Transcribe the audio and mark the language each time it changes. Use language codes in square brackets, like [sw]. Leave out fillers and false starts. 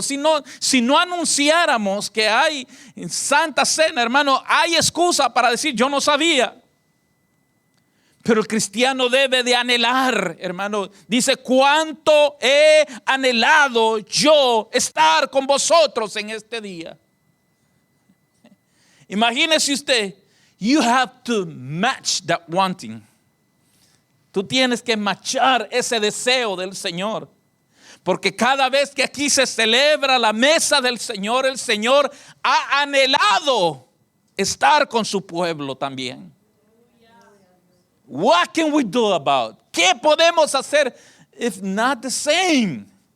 [es] Si no anunciáramos que hay Santa Cena, hermano, hay excusa para decir yo no sabía. Pero el cristiano debe de anhelar, hermano. Dice, cuánto he anhelado yo estar con vosotros en este día. Imagínese usted, [en] you have to match that wanting. [es] Tú tienes que matchar ese deseo del Señor. Porque cada vez que aquí se celebra la mesa del Señor, el Señor ha anhelado estar con su pueblo también. [en] What can we do about? [es] ¿Qué podemos hacer [en] if not the same?